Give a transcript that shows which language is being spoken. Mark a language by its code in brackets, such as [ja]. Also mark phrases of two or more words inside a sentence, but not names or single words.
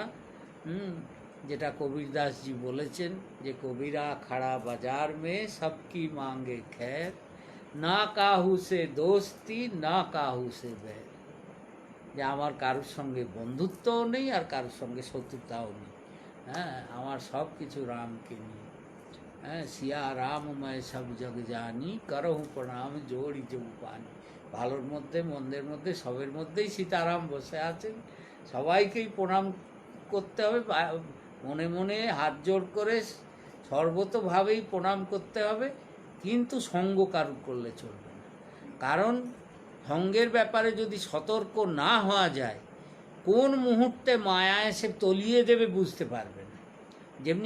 [bn] যেটা কবীরদাসজি বলেছেন যে [hi] कबीरा खड़ा बाज़ार में सबकी माँगे खैर, ना काहू से दोस्ती ना काहू से बैर। [bn] যে আমার কারোর সঙ্গে বন্ধুত্বও নেই, আর কারোর সঙ্গে শত্রুতাও নেই। হ্যাঁ, আমার সব কিছু রামকে নিয়ে। হ্যাঁ, সিয়া রাম [hi] मैं सब जग जानी, करहु प्रणाम जोड़ी जब पानी। [bn] ভালোর মধ্যে মন্দের মধ্যে সবের মধ্যেই সীতারাম বসে আছেন। সবাইকেই প্রণাম করতে হবে, মনে মনে হাত জোড় করে সর্বতোভাবেই প্রণাম করতে হবে, কিন্তু সঙ্গ কারু করলে চলবে না। কারণ সঙ্গের ব্যাপারে যদি সতর্ক না হওয়া যায়, কোন মুহূর্তে মায়া এসে তলিয়ে দেবে বুঝতে পারবে না।